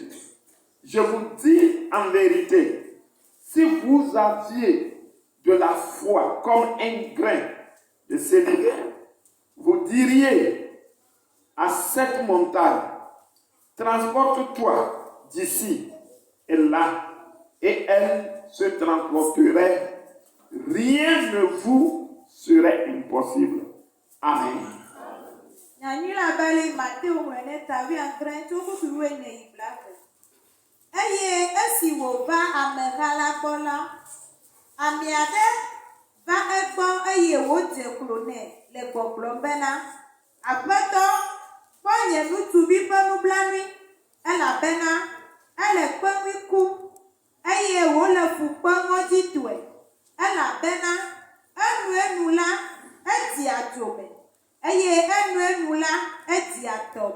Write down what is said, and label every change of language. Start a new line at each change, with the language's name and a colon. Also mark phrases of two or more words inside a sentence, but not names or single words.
French: Je vous dis en vérité, si vous aviez de la foi comme un grain de sénévé, vous diriez à cette montagne, transporte-toi d'ici et là, et elle se transporterait. Rien ne vous serait impossible. Amen.
Ewe: Eye esi wòva ameha la gbɔ la, ame aɖe va egbɔ eye wòdze klo nɛ le gbɔgblɔm bena, Aƒetɔ, kpɔ nye ŋutsuvi ƒe nublanui, elabena ele kpeŋui kum eye wòle fukpeŋɔdzi tɔe, elabena enu la edzi adzome eye enu la edzi atɔme.